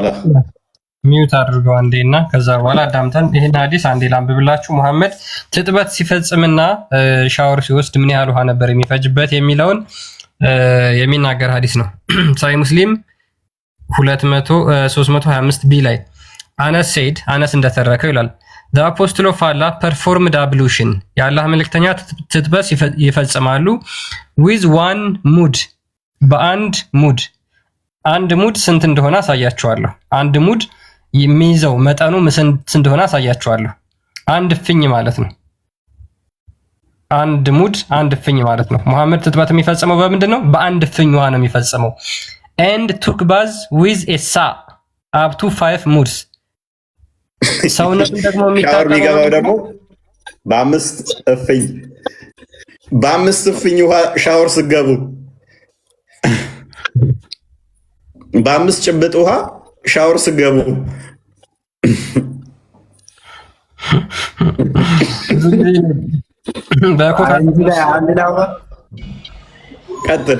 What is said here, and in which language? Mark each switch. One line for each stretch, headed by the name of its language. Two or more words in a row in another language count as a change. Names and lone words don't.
Amharic: ሚዩት አድርገው አንዴ እና ከዛ በኋላ አዳምጠን ይሄን ሐዲስ አንዴ ላንብብላችሁ። ሙሐመድ ትጥበት ሲፈጽምና ሻወር ሲወስድ ምን ያህል ውሃ ነበር የሚፈጅበት የሚለውን የሚናገር ሐዲስ ነው። ሳሂህ ሙስሊም 325 ቢ ላይ አነስ እንደተረከው ይላል።
English: the apostle of Allah performed ablution
Amharic: የአላህ መልእክተኛ ትጥበት ይፈጽማሉ
English: with one mud
Amharic: በአንድ ሙድ አንድ ሙድ ስንት እንደሆነ አሳያችኋለሁ። አንድ ሙድ የሚይዘው መጠኑ ስንት እንደሆነ አሳያችኋለሁ። አንድ እፍኝ ማለት ነው። አንድ ሙድ አንድ እፍኝ ማለት ነው። መሐመድ ትጥበት የሚፈጽመው በምንድን ነው? በአንድ እፍኝ ውሃ ነው የሚፈጽመው።
English: and took bath with a saw up to 5 moods
Amharic: ሰውነቱን ደግሞ የሚገባው ደግሞ በአምስት እፍኝ ውሃ ሻወር ስገቡ በአምስት ጭብጥ ውሃ ሻወር ስገቡ ቀጥል።